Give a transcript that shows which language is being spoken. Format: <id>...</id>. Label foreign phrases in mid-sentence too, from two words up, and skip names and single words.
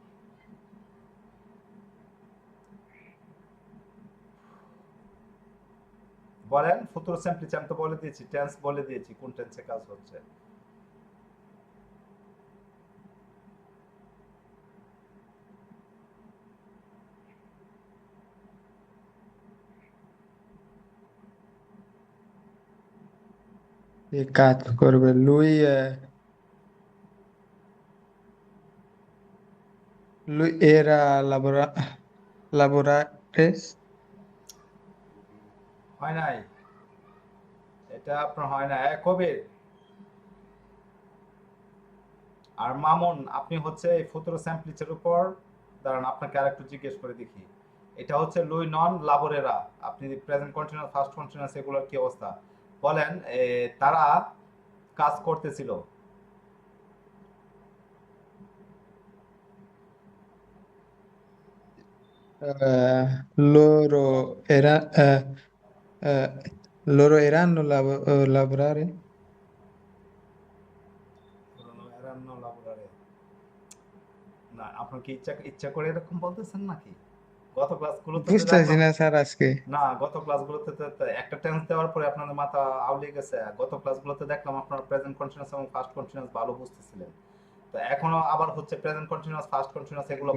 <bn>বলেন</bn> <it>futuro semplice,</it> <bn>আমি তো বলে দিয়েছি, টেন্স বলে দিয়েছি কোন টেন্সে কাজ হচ্ছে।</bn> <it>che</it> <bn>কাজ করবে</bn> <it>lui lui era lavorare।</it> <bn>হয় নাই, এটা আপনার হয় না। কবির আর মামুন, আপনি হচ্ছে এই</bn> <it>futuro semplice</it> <bn>উপর দাঁড়ান, আপনাকে আরেকটু জিজ্ঞেস করে দেখি। এটা হচ্ছে</bn> <it>lui non lavorerà,</it> <bn>আপনি</bn> <en>present continuous, first continuous</en> <bn>এগুলোর কি অবস্থা? বলেন তারা কাজ করতেছিল।</bn> <it>Loro loro erano lavorare। erano lavorare.</it> <bn>না, আপনার কি ইচ্ছা ইচ্ছা করে এরকম বলতেছেন নাকি? গত ক্লাসগুলোতে তো বুঝতেছি দেখলাম, না স্যার আজকে। না গত ক্লাসগুলোতে তো একটা টেন্স দেওয়ার পরে আপনাদের মাথা আউলিয়ে গেছে। গত ক্লাসগুলোতে দেখলাম আপনারা</bn> <en>present continuous</en> <bn>এবং</bn> <en>first continuous</en> <bn>ভালো বুঝতেছিলেন, তো এখনো আবার হচ্ছে</bn> <en>present continuous, first continuous</en> <bn>এগুলো</bn>